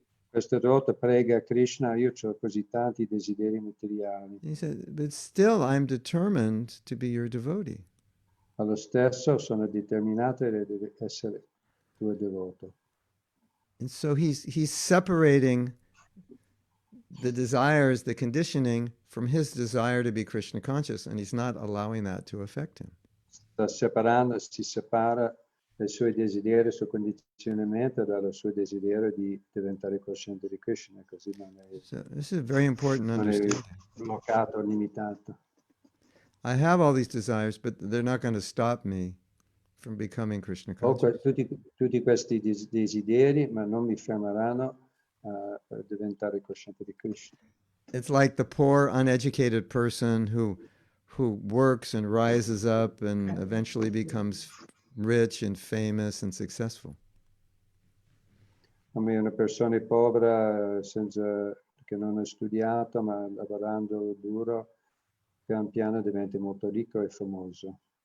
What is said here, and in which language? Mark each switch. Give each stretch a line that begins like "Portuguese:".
Italian: Questo devoto prega Krishna, io ho così tanti desideri materiali.
English: He said, but still I'm determined to be your devotee.
Italian: Allo stesso sono determinato ad essere tuo devoto.
English: And so he's separating the desires, the conditioning, from his desire to be Krishna conscious, and he's not allowing that to affect him.
Italian: Si separa dai suoi desideri, il suo condizionamento dal suo desiderio di diventare cosciente di Krishna, così non
English: So this is a very important
Italian: è
English: understanding.
Italian: bloccato, limitato.
English: I have all these desires, but they're not going to stop me from becoming Krishna
Italian: Ho
English: conscious.
Italian: tutti questi desideri, ma non mi fermeranno a diventare cosciente di Krishna.
English: It's like the poor, uneducated person who works and rises up and eventually becomes rich and famous and successful.
Italian: Come una persona povera, che non ha studiato, ma lavorando duro, pian piano diventa molto ricco e famoso.